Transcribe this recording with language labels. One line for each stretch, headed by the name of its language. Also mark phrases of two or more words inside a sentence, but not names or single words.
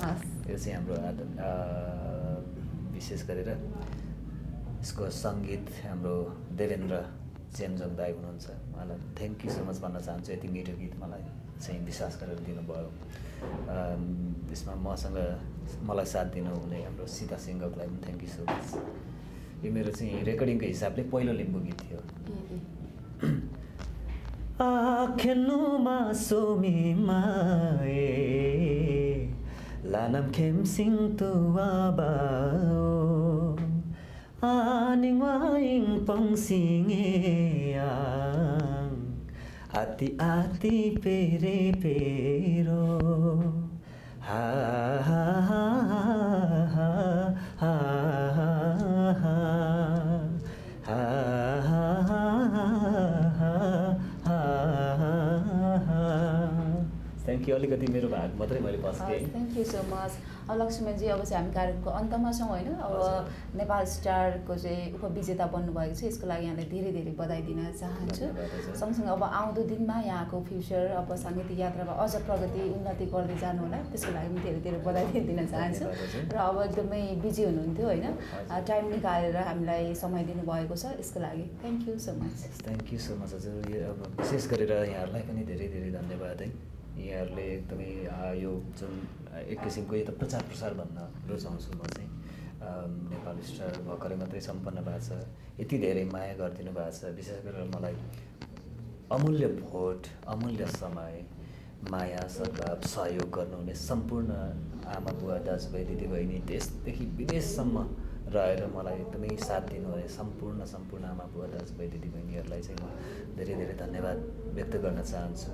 Nepali: यो चाहिँ हाम्रो विशेष गरेर यसको सङ्गीत हाम्रो देवेन्द्र चेम्जोङ दाई हुनुहुन्छ। उहाँलाई
English: thank you so much
Nepali: भन्न चाहन्छु। यति मिठो गीत मलाई चाहिँ विश्वास गरेर दिनुभयो। यसमा मलाई साथ दिनुहुने हाम्रो सीता सिंहलाई पनि
English: thank you so much.
Nepali: यो मेरो चाहिँ रेकर्डिङको हिसाबले पहिलो लिम्बू गीत थियो।
Limbu: आखेनुमा सोमी माए लानम खेमसिङ तुवाबाओ आनिङ वाइङ पङसिङे आङ आति आति पेरे पेरो हा हा हा हा हा
English: thank you.
Nepali: अलिकति मेरो भाग मात्रै मैले बस्केँ।
English: thank you so much.
Nepali: अब लक्ष्मणजी अब चाहिँ हामी कार्यक्रमको अन्तमा छौँ होइन। अब नेपाल स्टारको चाहिँ उपविजेता बन्नुभएको छ, यसको लागि यहाँलाई धेरै धेरै बधाई दिन चाहन्छु। सँगसँगै अब आउँदो दिनमा यहाँको फ्युचर अब साङ्गीतिक यात्रामा अझ प्रगति उन्नति गर्दै जानु होला, त्यसको लागि पनि धेरै धेरै बधाई दिन चाहन्छु। र अब एकदमै बिजी हुनुहुन्थ्यो होइन, टाइम निकालेर हामीलाई समय दिनुभएको छ, यसको लागि
English: thank you so much. thank you so much हजुर।
Nepali: अब विशेष गरेर यहाँहरूलाई पनि धेरै धेरै धन्यवाद है। यहाँहरूले एकदमै यो जुन एक किसिमको यो त प्रचार प्रसार भन्न रुचाउँछु म चाहिँ। नेपाल स्टार भर्खरै मात्रै सम्पन्न भएको छ। यति धेरै माया गरिदिनु भएको छ। विशेष गरेर मलाई अमूल्य भोट, अमूल्य समय, माया, सद्भाव, सहयोग गर्नुहुने सम्पूर्ण आमा बुवा दाजुभाइ दिदीबहिनी देशदेखि विदेशसम्म रहेर मलाई एकदमै साथ दिनुहुने सम्पूर्ण आमा बुवा दाजुभाइ दिदीबहिनीहरूलाई चाहिँ म धेरै धेरै धन्यवाद व्यक्त गर्न चाहन्छु।